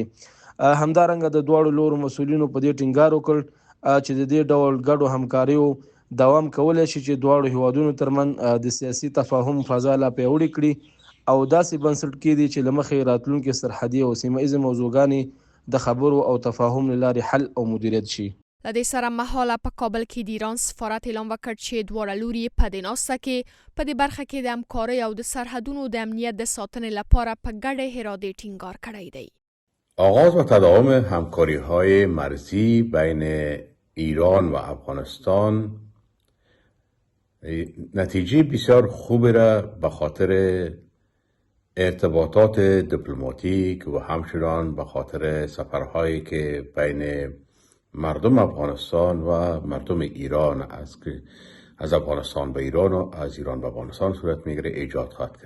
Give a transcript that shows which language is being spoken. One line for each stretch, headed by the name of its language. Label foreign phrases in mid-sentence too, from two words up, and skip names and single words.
Pashto: همدارنګه د دواړو لورو مسؤلینو په دې ټینګار وکړ چې د دې ډول ګډو همکاریو دوام کولی شي چې دواړو هیوادونو ترمنځ د سیاسي تفاهم فضا لا پیاوړې کړي او داسې بنسټ کېږدي چې له مخې راتلونکي سرحدي او سیمه ایزې موضوعګانې د خبرو او تفاهم له لارې حل او مدیریت شي. له دې سره مهاله په کابل کې د ایران سفارت اعلان وکړ چې دواړه لوري په دې ناسته کې په دې برخه کې د همکارۍ او د سرحدونو د امنیت د ساتنې لپاره په ګډه ارادې ټینګار کړی دی.
Persian: آغاز و تداوم همکاری‌های مرزی بین ایران و افغانستان نتیجه بسیار خوبی را به خاطر ارتباطات دیپلماتیک و همچنان به خاطر سفرهایی که بین مردم افغانستان و مردم ایران از افغانستان به ایران و از ایران به افغانستان صورت میگیره ایجاد خواهد کرد.